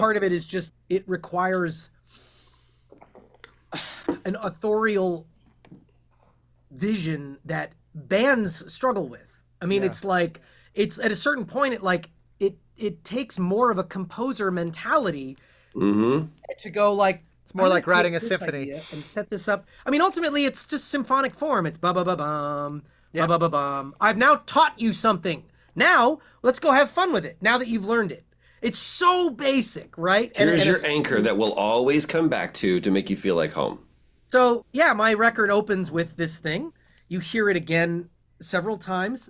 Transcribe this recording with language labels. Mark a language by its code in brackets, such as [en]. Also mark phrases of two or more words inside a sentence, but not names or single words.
[en] Part of it is just, it requires an authorial vision that bands struggle with. I mean, it's like, it's at a certain point, it takes more of a composer mentality to go like, it's more like writing a symphony and set this up. I mean, ultimately, it's just symphonic form. It's ba-ba-ba-bum, ba-ba-ba-bum. I've now taught you something. Now, let's go have fun with it, now that you've learned it. It's so basic, right? Here's your anchor that will always come back to make you feel like home. So, yeah, my record opens with this thing. You hear it again several times.